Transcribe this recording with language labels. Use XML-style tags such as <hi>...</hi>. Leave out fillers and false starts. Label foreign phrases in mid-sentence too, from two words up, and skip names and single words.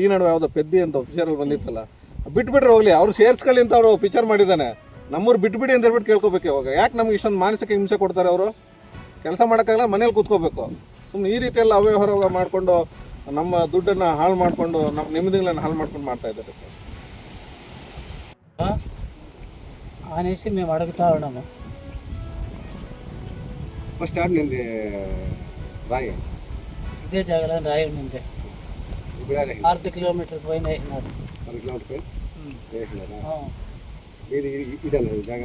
<kn>ಈ ನಡುವೆ ಯಾವುದೋ ಪೆದ್ದಿ ಅಂತ ಪಿಕ್ಚರಲ್ಲಿ ಬಂದಿತ್ತಲ್ಲ, ಬಿಟ್ಬಿಟ್ರೆ ಹೋಗಲಿ, ಅವ್ರು ಸೇರಿಸ್ಕೊಳ್ಳಿ ಅಂತ ಅವರು ಪಿಕ್ಚರ್ ಮಾಡಿದ್ದಾನೆ. ನಮ್ಮೂರು ಬಿಟ್ಬಿಡಿ ಅಂತ ಹೇಳ್ಬಿಟ್ಟು ಕೇಳ್ಕೊಬೇಕು. ಇವಾಗ ಯಾಕೆ ನಮ್ಗೆ ಇಷ್ಟೊಂದು ಮಾನಸಿಕ ಹಿಂಸೆ ಕೊಡ್ತಾರೆ ಅವರು? ಕೆಲಸ ಮಾಡೋಕ್ಕಾಗಲ್ಲ, ಮನೇಲಿ ಕೂತ್ಕೋಬೇಕು. ಸುಮ್ಮನೆ ಈ ರೀತಿಯೆಲ್ಲ ಅವ್ಯವಹಾರ ಮಾಡಿಕೊಂಡು ನಮ್ಮ ದುಡ್ಡನ್ನು ಹಾಳು ಮಾಡಿಕೊಂಡು ನಮ್ಮ ನೆಮ್ಮದಿಗಳನ್ನು ಹಾಳು ಮಾಡ್ಕೊಂಡು ಮಾಡ್ತಾ ఇದ್ದಾರೆ సార్.</kn> <te>అనేసి మేము అడుగుతా ఉన్నాము. ఫస్ట్ స్టార్ట్ నింది రాయి ఇదే జాగలో రాయి ఉంది. ఇప్పుడు 6 కిలోమీటర్ పైన వేసినారు. 6 కిలోమీటర్ పైన వేసినారా? ఇది ఇదేనా జాగ?</te>